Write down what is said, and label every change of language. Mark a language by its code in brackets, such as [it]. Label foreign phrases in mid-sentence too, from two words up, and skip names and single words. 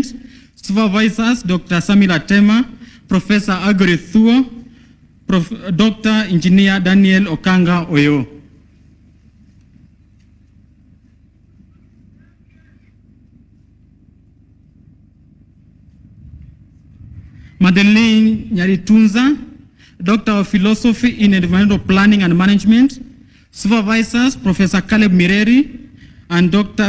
[en] Supervisors, Dr. Samila Tema, Professor Agri Thuo, Dr. Engineer Daniel Okanga Oyo. Madeleine Nyaritunza, Doctor of Philosophy in Environmental Planning and Management. Supervisors, Professor Caleb Mireri and Dr.